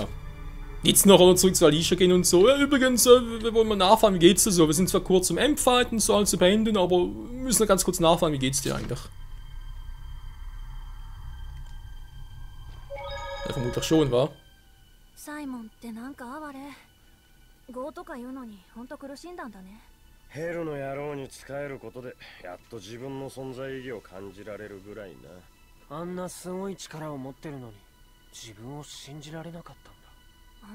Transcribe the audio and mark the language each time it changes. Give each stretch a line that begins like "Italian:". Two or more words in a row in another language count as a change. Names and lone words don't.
German: Jetzt noch oder zurück zu Alicia gehen und so. Ja, übrigens, wir wollen mal nachfragen, wie geht's dir so? Wir sind zwar kurz zum Endfighten, so alles zu beenden, aber wir müssen noch ganz kurz nachfragen, wie geht's dir eigentlich? Ja, vermutlich schon, wa?
Japanese: Simon ってなんか哀れ。業とか言うのにほんと苦しんだんだね。ヘルの野郎に仕えることでやっと自分の存在意義を感じられるぐらいな。あんなすごい力を持ってるのに自分を信じられなかったんだ。